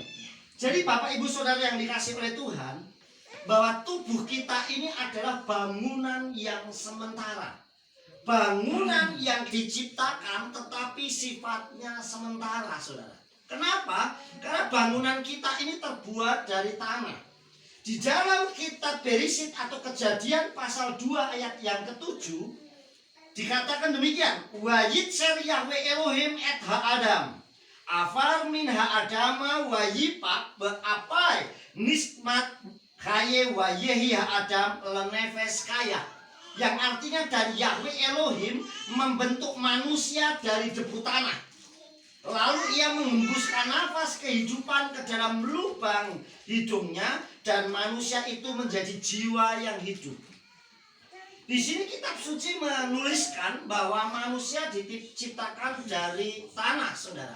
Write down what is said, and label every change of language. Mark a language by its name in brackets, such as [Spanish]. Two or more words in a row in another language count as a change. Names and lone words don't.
[Indonesian] Jadi Bapak Ibu Saudara yang dikasihi oleh Tuhan, bahwa tubuh kita ini adalah bangunan yang sementara, bangunan yang diciptakan tetapi sifatnya sementara, saudara. Kenapa? Karena bangunan kita ini terbuat dari tanah. Di dalam kitab Berisit atau Kejadian pasal 2 ayat yang ke-7 dikatakan demikian, [Hebrew] וייצר יהוה אלהים את האדם עפר מן האדמה ויפח באפיו נשמת חיים ויהי האדם לנפש חיה. [Indonesian] Yang artinya, dan Yahweh Elohim membentuk manusia dari debu tanah. Lalu ia menghembuskan nafas kehidupan ke dalam lubang hidungnya, dan manusia itu menjadi jiwa yang hidup. Di sini kitab suci menuliskan bahwa manusia diciptakan dari tanah, saudara.